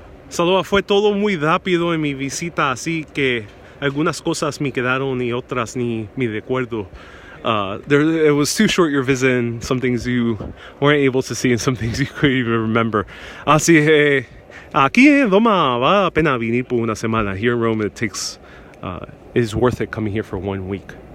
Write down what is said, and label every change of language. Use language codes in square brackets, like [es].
[es] Saloa, fue todo muy rápido en mi visita, así que algunas cosas me quedaron y otras ni me recuerdo. [en] It was too short your visit, and some things you weren't able to see and some things you couldn't even remember. [es] Así que aquí en Roma vale la pena venir por una semana. [en] Here in Rome it is worth it coming here for 1 week.